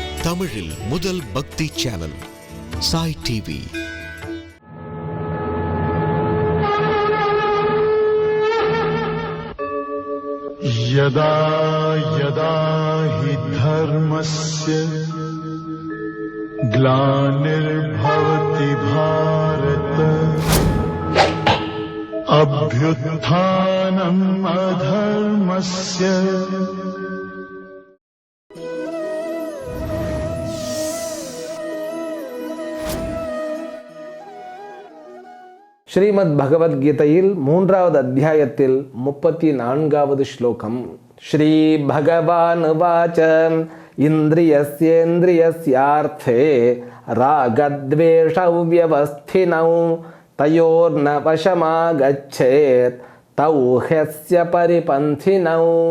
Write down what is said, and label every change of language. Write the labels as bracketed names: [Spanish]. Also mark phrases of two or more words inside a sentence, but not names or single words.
[Tamil] தமிழில் முதல் பக்தி சேனல் சாய் டிவி. [Sanskrit] यदा यदा हि धर्मस्य ग्लानिर्भवति भारत अभ्युत्थानम् अधर्मस्य [Tamil] ஸ்ரீமத் பகவத்கீதையில் 3வது அத்தியாயத்தில் 34வது ஸ்லோகம். [Sanskrit] श्री भगवान् वाच इन्द्रियस्येन्द्रियस्यार्थे रागद्वेषौ व्यवस्थितौ तयोर्न वशमागच्छेत् तौ ह्यस्य परिपन्थिनौ.